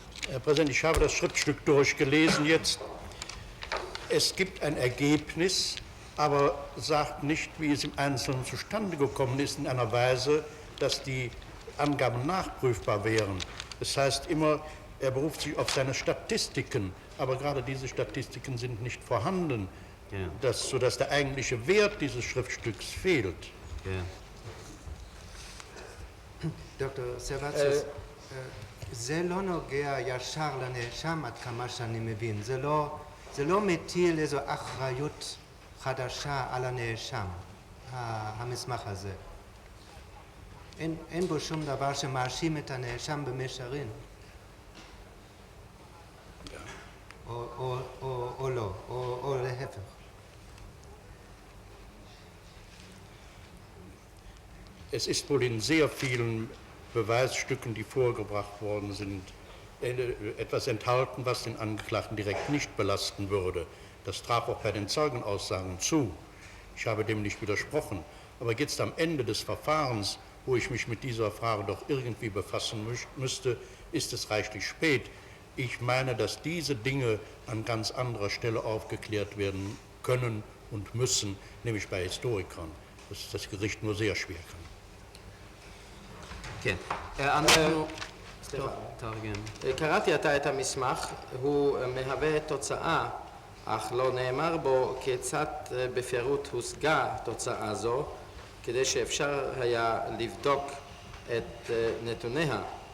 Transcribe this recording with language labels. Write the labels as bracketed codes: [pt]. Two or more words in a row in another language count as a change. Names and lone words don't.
[de] Herr Präsident, ich habe das Schriftstück durchgelesen jetzt. Es gibt ein Ergebnis, aber sagt nicht, wie es im Einzelnen zustande gekommen ist, in einer Weise, dass die Angaben nachprüfbar wären. Das heißt immer, er beruft sich auf seine Statistiken, aber gerade diese Statistiken sind nicht vorhanden, sodass der eigentliche Wert dieses Schriftstücks fehlt. [he] דוקטור סרבציוס, זה לא נוגע ישר לנאשם עד כמה שאני מבין, זה לא מטיל איזו אחריות חדשה על הנאשם, המסמך הזה. אין בו שום דבר שמאשים את הנאשם במישרין. או לא, או להפך. [de] Es ist wohl in sehr vielen Beweisstücken, die vorgebracht worden sind, etwas enthalten, was den Angeklagten direkt nicht belasten würde. Das traf auch bei den Zeugenaussagen zu. Ich habe dem nicht widersprochen. Aber jetzt am Ende des Verfahrens, wo ich mich mit dieser Frage doch irgendwie befassen müsste, ist es reichlich spät. Ich meine, dass diese Dinge an ganz anderer Stelle aufgeklärt werden können und müssen, nämlich bei Historikern, dass das Gericht nur sehr schwer kann. [he] כן, אנחנו... טוב, תרגם. קראתי עתה את המסמך, הוא מהווה תוצאה, אך לא נאמר בו כיצד בפירוט הושגה תוצאה זו, כדי שאפשר היה לבדוק את נתוניה.